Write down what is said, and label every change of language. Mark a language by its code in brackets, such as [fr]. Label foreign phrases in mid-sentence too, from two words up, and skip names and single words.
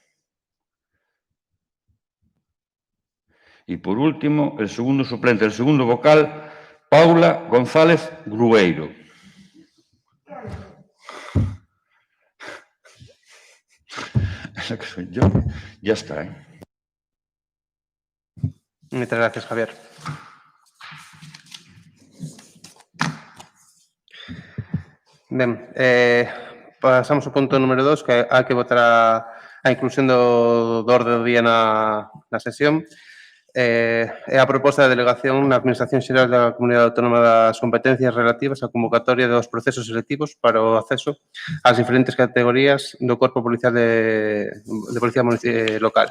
[es] Y por último, el segundo suplente del segundo vocal, Paula González Grueiro. Esa que soy yo. Ya está, Muchas gracias, Javier. [gl] Ben, pasamos ao punto número 2, que hai que votar a inclusión do orde do día na sesión. É a proposta de delegación na Administración Xeral da Comunidade Autónoma das competencias relativas á convocatoria dos procesos selectivos para o acceso ás diferentes categorías do Corpo Policial de Policía Local.